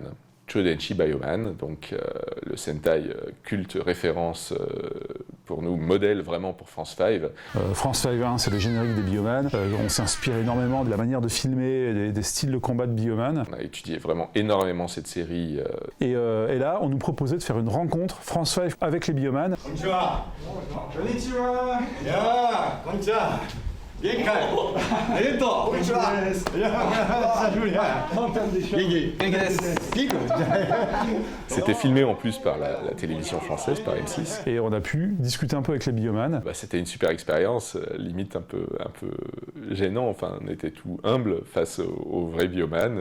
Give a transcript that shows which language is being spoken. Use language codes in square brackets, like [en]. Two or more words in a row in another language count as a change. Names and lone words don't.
[fr] Chodenshi Bioman, donc le Sentai culte référence pour nous, modèle vraiment pour France 5. France 5, c'est le générique des Bioman. On s'est inspiré énormément de la manière de filmer, des styles de combat de Bioman. On a étudié vraiment énormément cette série. Et là, on nous proposait de faire une rencontre France 5 avec les Bioman. [ja] こんにちは。こんにちは。や、こんにちは. [fr] C'était filmé en plus par la télévision française, par M6. Et on a pu discuter un peu avec les Bioman. C'était une super expérience, limite un peu gênant, enfin on était tout humble face aux vrais Bioman.